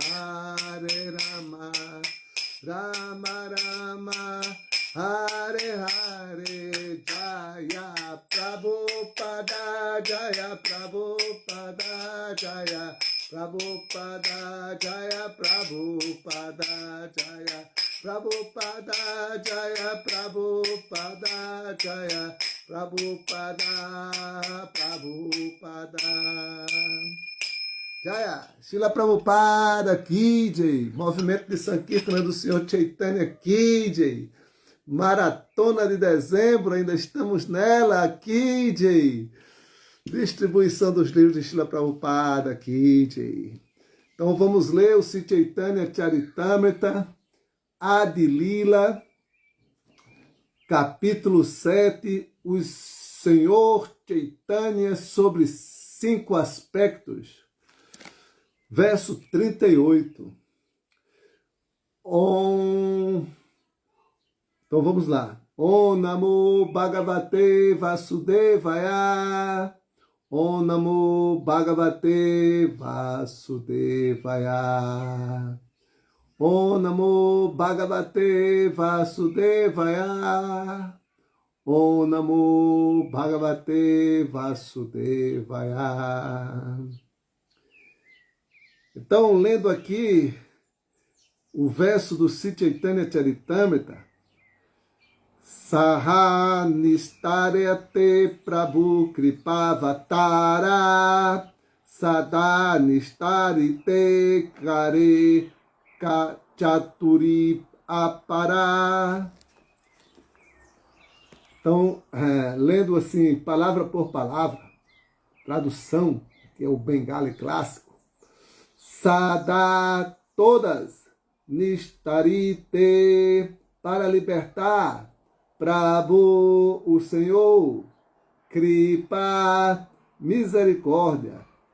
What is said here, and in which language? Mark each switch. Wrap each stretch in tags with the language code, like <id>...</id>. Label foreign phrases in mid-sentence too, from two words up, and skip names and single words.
<sa>राम राम हरे हरे जय प्रभुपाद जय प्रभुपाद जय प्रभुपाद जय प्रभुपाद जय प्रभुपाद जय प्रभुपाद जय प्रभुपाद</sa> <hi>जय श्रील प्रभुपाद की जय,</hi> <pt>Movimento de Sankirtana do Senhor Chaitanya</pt> <hi>की जय,</hi> <pt>Maratona de Dezembro, ainda estamos nela,</pt> <hi>की जय,</hi> <pt>distribuição dos livros de Srila Prabhupada</pt> <hi>की जय.</hi> <pt>Então vamos ler o Sri Chaitanya Charitamrita, Adi Lila, capítulo 7, o Senhor Chaitanya sobre 5 aspectos. Verso 38. Então vamos lá.</pt> <sa>ॐ नमो भगवते वासुदेवाय. ॐ नमो भगवते वासुदेवाय. ॐ नमो भगवते वासुदेवाय. ॐ नमो भगवते वासुदेवाय.</sa> <pt>Então, lendo aqui o verso do Sri Chaitanya Charitamrita,</pt> <bn>সহা নিস্তারেতে প্রভু কৃপাবতার সদা নিস্তারিতে করে চাতুরী অপার.</bn> <pt>Então, lendo assim, palavra por palavra, tradução, que é o Bengali clássico, Sada, todas, Nistarite, para libertar, Prabhu, o Senhor, Kripa, misericórdia,</pt>